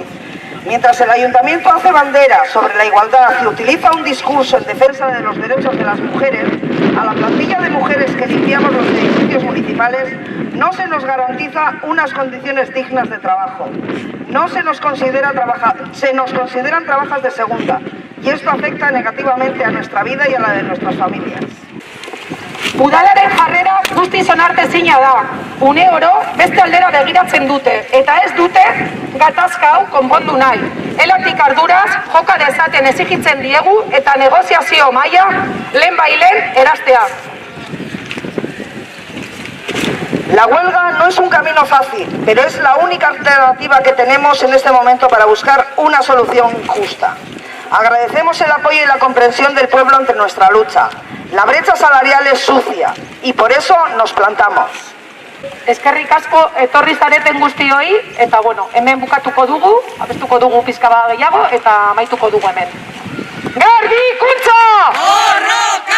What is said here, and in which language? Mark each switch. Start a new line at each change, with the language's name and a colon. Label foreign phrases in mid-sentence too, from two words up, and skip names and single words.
Spanish: Mientras el Ayuntamiento hace bandera sobre la igualdad y utiliza un discurso en defensa de los derechos de las mujeres, a la plantilla de mujeres que limpiamos los edificios municipales no se nos garantiza unas condiciones dignas de trabajo. No se nos consideran trabajos de segunda, y esto afecta negativamente a nuestra vida y a la de nuestras familias.
Basque: Udalaren jarrera guztiz onartezina da. Une oro beste aldera begiratzen dute eta ez dute gatazka hau konpondu nahi. Elatik arduraz joka dezaten exigitzen diegu eta negoziazio maila lehenbailen erastea.
Spanish: La huelga no es un camino fácil, pero es la única alternativa que tenemos en este momento para buscar una solución justa. Agradecemos el apoyo y la comprensión del pueblo ante nuestra lucha. La brecha salarial es sucia y por eso nos plantamos.
Basque: Eskerrik asko etorri zareten guztioi eta hemen bukatuko dugu, abestuko dugu pizka bat gehiago eta amaituko dugu hemen. Garbikuntza!